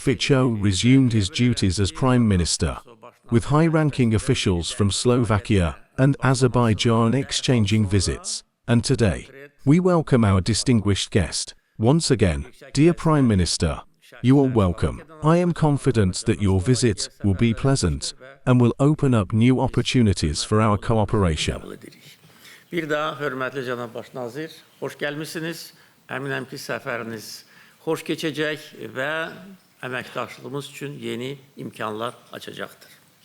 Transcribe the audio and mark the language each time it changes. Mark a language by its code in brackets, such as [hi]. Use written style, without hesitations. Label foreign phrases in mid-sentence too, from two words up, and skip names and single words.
[en] Fico resumed his duties as Prime Minister, with high-ranking officials from Slovakia and Azerbaijan exchanging visits. And today, We welcome our distinguished guest. Once again, dear Prime Minister, you are welcome. I am confident that your visit will be pleasant and will open up new opportunities for our cooperation. [az] Bir daha hörmətli cənab başnazir, xoş gəlmisiniz. Əminəm ki, səfəriniz xoş keçəcək və əməkdaşlığımız üçün yeni imkanlar açacaqdır.